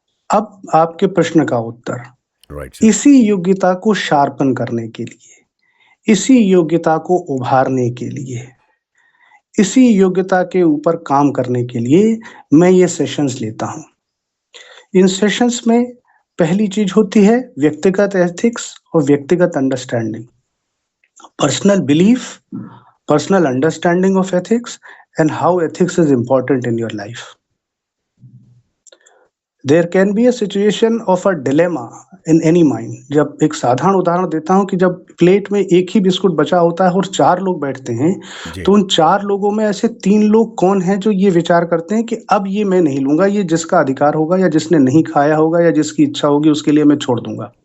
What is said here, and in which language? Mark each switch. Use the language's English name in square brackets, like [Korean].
[Hindi] अब आपके प्रश्न का उत्तर, इसी योग्यता को शार्पन करने के लिए, इसी योग्यता को उभारने के लिए, इसी योग्यता के ऊपर काम करने के लिए मैं ये सेशंस लेता हूं। इन सेशंस में पहली चीज होती है व्यक्तिगत एथिक्स और व्यक्तिगत understanding. [English] personal belief, personal understanding of ethics, and how ethics is important in your life. There can be a situation of a dilemma in any mind. [Hindi] जब एक साधारण उदाहरण देता हूँ कि जब प्लेट में एक ही बिस्कुट बचा होता है और 4 लोग बैठते हैं, जी। तो उन 4 लोगों में ऐसे 3 लोग कौन हैं जो ये विचार करते हैं कि अब ये मैं नहीं लूँगा, ये जिसका अधिकार होगा या जिसने नहीं खाया होगा या जिसकी इच्छा होगी उसके लिए मैं छोड़ दूँगा।